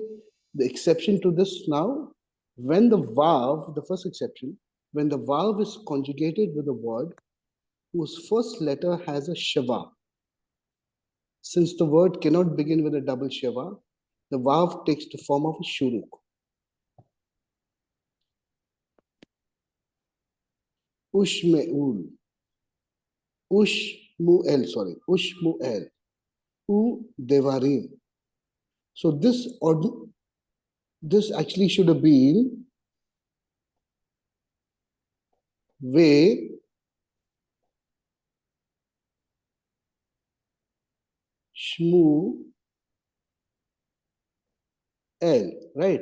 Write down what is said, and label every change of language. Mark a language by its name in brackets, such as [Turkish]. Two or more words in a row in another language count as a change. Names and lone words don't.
[English] The exception to this now, when the verb, the first exception, when the verb is conjugated with a word whose first letter has a shiva. Since the word cannot begin with a double shiva, the verb takes the form of a shuruk. [Hebrew] Ushme'ul. Ushmu'el, [English] sorry. Ushmu'el. [Hebrew] ודברים. [English] So this actually should have been [Hebrew] ושמואל, [English] right?